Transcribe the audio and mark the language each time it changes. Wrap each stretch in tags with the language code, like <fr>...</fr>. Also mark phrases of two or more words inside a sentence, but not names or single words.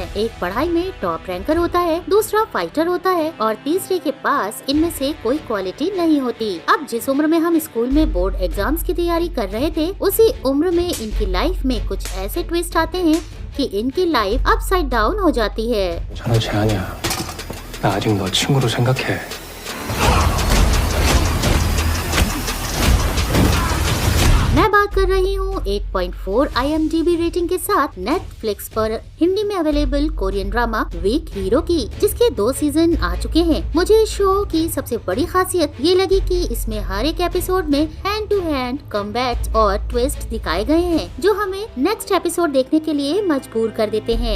<hi>एक पढ़ाई में</hi> <en>top ranker</en> <hi>होता है, दूसरा फाइटर होता है और तीसरे के पास इनमें से कोई क्वालिटी नहीं होती। अब जिस उम्र में हम स्कूल में</hi> <en>board exams</en> <hi>की तैयारी कर रहे थे उसी उम्र में इनकी लाइफ में कुछ ऐसे ट्विस्ट आते हैं कि इनकी लाइफ</hi> <en>upside down</en> <hi>हो जाती है।</hi> <ko>너 재한이야. 나 아직 너 친구로 생각해.</ko> <hi>मैं बात कर रही हूँ 8.4 IMDb रेटिंग के साथ नेटफ्लिक्स पर हिंदी में अवेलेबल कोरियन ड्रामा वीक हीरो की, जिसके 2 सीजन आ चुके हैं। मुझे इस शो की सबसे बड़ी खासियत ये लगी कि इसमें हर एक एपिसोड में</hi> <en>hand to hand combats</en> <hi>और ट्विस्ट दिखाए गए हैं जो हमें</hi> <en>next episode</en> <hi>देखने के लिए मजबूर कर देते हैं।</hi>